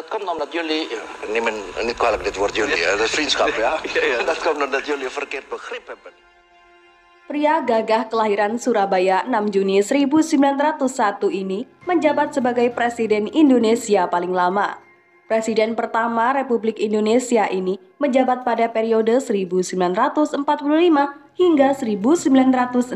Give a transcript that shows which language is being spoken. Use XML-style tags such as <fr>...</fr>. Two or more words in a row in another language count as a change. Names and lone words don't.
<nl>omdat jullie, niet kwalijk dit woord jullie, dat is vriendschap ja. Dat komt omdat jullie verkeerd begrip hebben.</nl> <id>Pria gagah kelahiran Surabaya 6 Juni 1901 ini menjabat sebagai Presiden Indonesia paling lama. Presiden pertama Republik Indonesia ini menjabat pada periode 1945 hingga 1967.</id>